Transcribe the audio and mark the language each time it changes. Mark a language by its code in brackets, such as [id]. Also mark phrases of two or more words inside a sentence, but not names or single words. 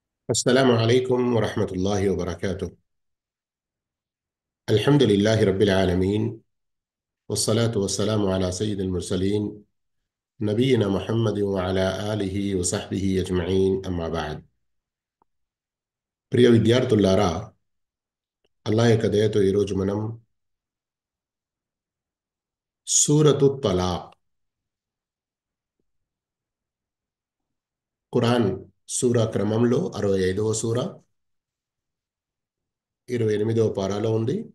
[ar] السلام عليكم ورحمة الله وبركاته. الحمد لله رب العالمين، والصلاة والسلام على سيد المرسلين نبينا محمد وعلى آله وصحبه أجمعين. أما بعد. [te] ప్రియ విద్యార్థులారా, అల్లాహ్ యొక్క దయతో ఈరోజు మనం సూరతు తలాక్, ఖురాన్ సూరా క్రమంలో 65వ సూర 28వ పారాలో ఉంది.